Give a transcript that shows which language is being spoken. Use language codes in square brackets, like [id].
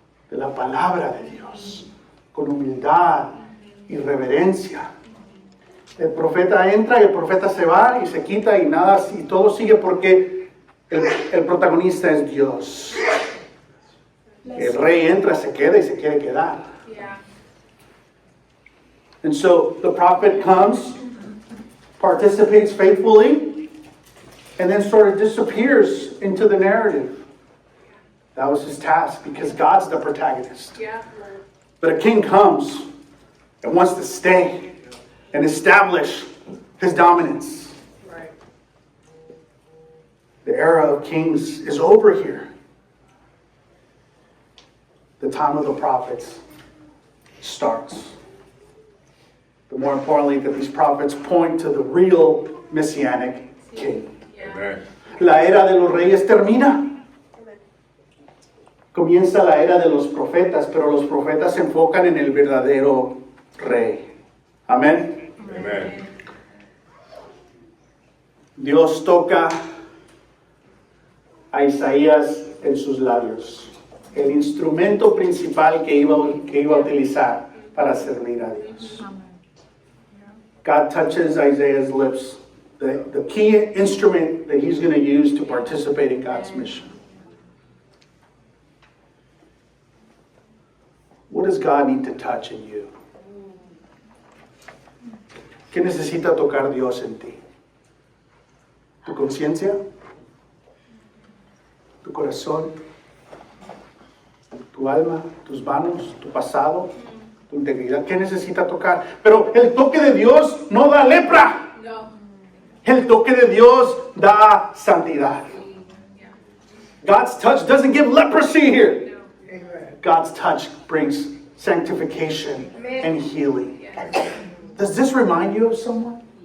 [es] De la palabra de Dios, con humildad y reverencia. El profeta entra y el profeta se va y se quita y nada, y todo sigue porque el protagonista es Dios. El rey entra, se queda y se quiere quedar. [en] Yeah. And so the prophet comes, participates faithfully, and then sort of disappears into the narrative. That was his task, because God's the protagonist. Yeah. But a king comes and wants to stay and establish his dominance. Right. The era of kings is over here. The time of the prophets starts. But more importantly, that these prophets point to the real messianic king. Yeah. [es] La era de los reyes termina. Comienza la era de los profetas, pero los profetas se enfocan en el verdadero rey. Amén. [en] Amen. [es] Dios toca a Isaías en sus labios, el instrumento principal que iba a utilizar para servir a Dios. [en] God touches Isaiah's lips, the key instrument that he's going to use to participate in God's mission. What does God need to touch in you? [es] ¿Qué necesita tocar Dios en ti? ¿Tu conciencia? ¿Tu corazón? ¿Tu alma? ¿Tus manos? ¿Tu pasado? ¿Tu integridad? ¿Qué necesita tocar? Pero el toque de Dios no da lepra. No. El toque de Dios da santidad. [en] Yeah. God's touch doesn't give leprosy here. No. God's touch brings sanctification and healing. Does this remind you of someone?